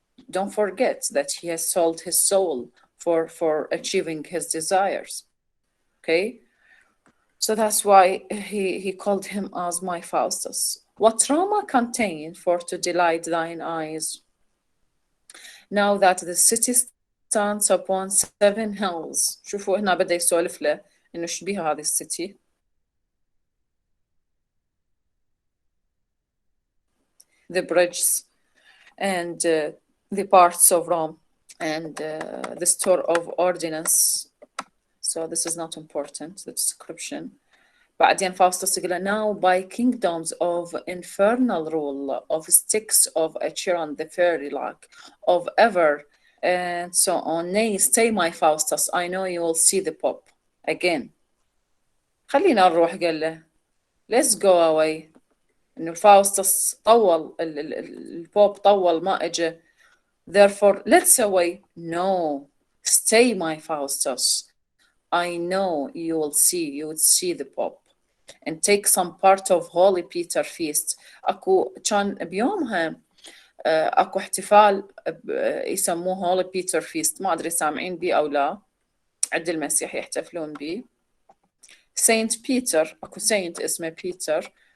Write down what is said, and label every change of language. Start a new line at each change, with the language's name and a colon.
English: Don't forget that he has sold his soul for achieving his desires. Okay, so that's why he called him as my Faustus. What Roma contain for to delight thine eyes? Now that the city stands upon 7 hills.
Arabic: شوفوا هنا بدأ يسولف له إنه شبيها هذه الcity.
English: The bridges and the parts of Rome and the store of ordinance. So this is not important, the description.
Arabic: بعدين Faustus يقول
English: now by kingdoms of infernal rule, of sticks of Acheron the fairy like, of ever, and so on. Nay, stay my Faustus, I know you will see the Pope again.
Arabic: خلينا نروح قال له.
English: Let's go away.
Arabic: إنه فاوستس طول البوب طول ما إجا.
English: Therefore, let's away. No, stay my Faustus. I know you would see the Pope and take some part of Holy Peter feast.
Arabic: أكو كان بيومها أكو احتفال يسموه Holy Peter feast. ما أدري سامعين بيه أو لا. عد المسيح يحتفلون بيه. Saint Peter أكو Saint اسمه بيتر.